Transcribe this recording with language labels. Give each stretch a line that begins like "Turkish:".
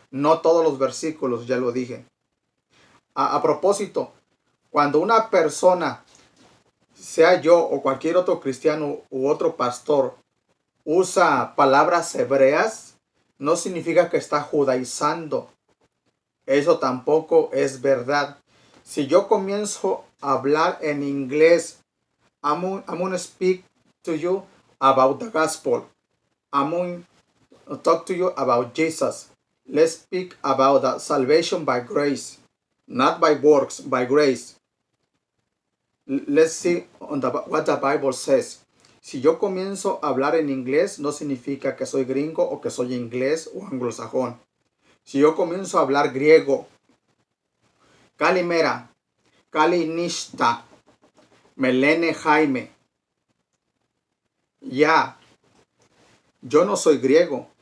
Spanish: No todos los versículos, ya lo dije. A propósito, cuando una persona, sea yo o cualquier otro cristiano u otro pastor, usa palabras hebreas, no significa que está judaizando. Eso tampoco es verdad. Si yo comienzo a hablar en inglés,
English: I'm gonna speak to you about the gospel. I'm going to talk to you about Jesus. Let's speak about the salvation by grace, not by works, by grace. Let's see what the Bible says.
Spanish: Si yo comienzo a hablar en inglés, no significa que soy gringo o que soy inglés o anglosajón. Si yo comienzo a hablar griego, Kalimera, Kalinishta, Melene Jaime, ya, yo no soy griego.